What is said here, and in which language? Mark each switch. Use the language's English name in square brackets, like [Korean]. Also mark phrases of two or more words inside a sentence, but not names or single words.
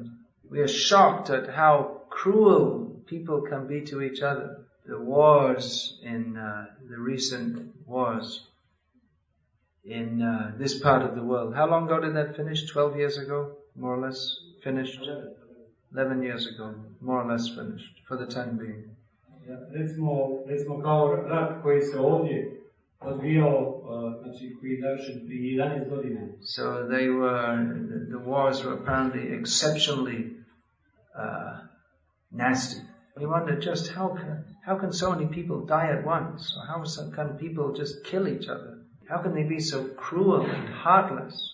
[English] We are shocked at how cruel people can be to each other. The wars the recent wars in this part of the world. How long ago did that finish? 12 years ago, more or less finished? 11 years ago, more or less finished, for the time being. [Bosnian] Recimo kao rat koji se ovdje odvijao, znači koji je završen prije 11 godina. [English] So the wars were apparently exceptionally nasty. We wonder just how can so many people die at once? Or how can people just kill each other? How can they be so cruel and heartless?